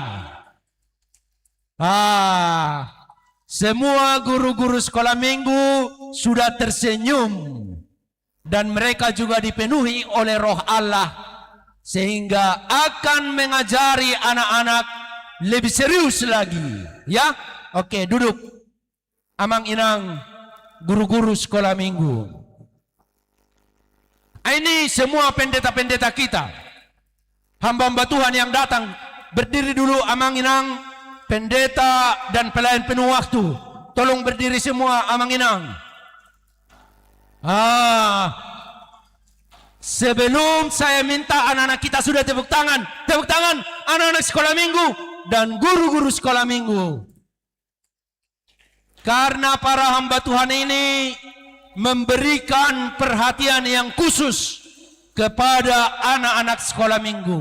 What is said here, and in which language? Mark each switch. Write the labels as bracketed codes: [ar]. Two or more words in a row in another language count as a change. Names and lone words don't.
[id] Semua guru-guru sekolah minggu sudah tersenyum dan mereka juga dipenuhi oleh Roh Allah sehingga akan mengajari anak-anak lebih serius lagi. Ya, oke, duduk. [bbc] Amang inang [id] guru-guru sekolah minggu. Ini semua pendeta-pendeta kita, hamba-hamba Tuhan yang datang. Berdiri dulu [bbc] amang inang [id] pendeta dan pelayan penuh waktu. Tolong berdiri semua [bbc] amang inang. [id] Sebelum saya minta anak-anak kita sudah tepuk tangan anak-anak sekolah minggu dan guru-guru sekolah minggu. Karena para hamba Tuhan ini memberikan perhatian yang khusus kepada anak-anak sekolah minggu.